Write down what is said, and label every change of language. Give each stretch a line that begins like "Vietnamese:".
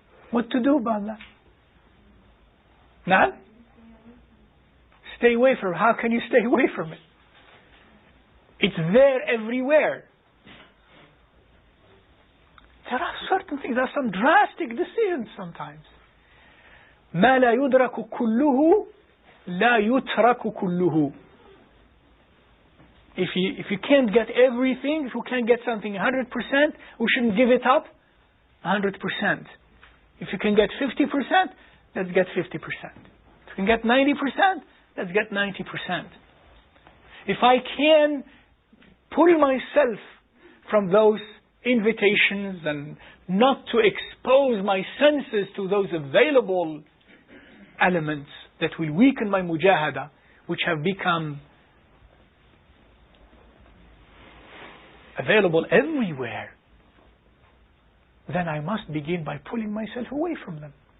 English: What to do about that? Now? Stay away from it. How can you stay away from it? It's there everywhere. There are certain things, there are some drastic decisions sometimes.
Arabic: ما لا يدرك كله لا يترك كله.
English: If you can't get everything, if you can't get something 100%, we shouldn't give it up 100%. If you can get 50%, let's get 50%. If you can get 90%, let's get 90%. If I can pull myself from those invitations and not to expose my senses to those available elements that will weaken my Mujaahadah, which have become available everywhere, then I must begin by pulling myself away from them.